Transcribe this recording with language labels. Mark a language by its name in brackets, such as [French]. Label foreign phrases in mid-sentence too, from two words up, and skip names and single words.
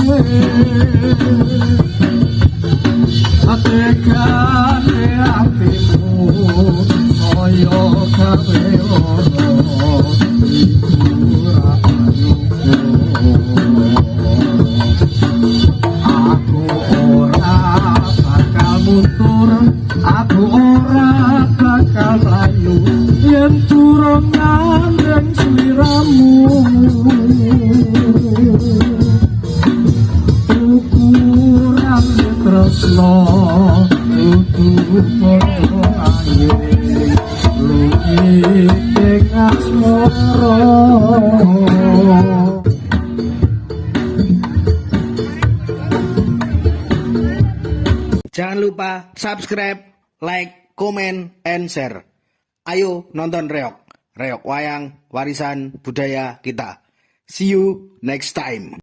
[Javanese] atekane atimu kaya gawe ora aku ora bakal mundur aku ora bakal layu yen turun nandeng sliramu ukuran tresno kudu padha ae luwih ing asmara. [Indonesian] Jangan lupa subscribe, [English] like, comment, and share. [Indonesian] Ayo nonton Reok. Reok Wayang, warisan budaya kita. [English] See you next time.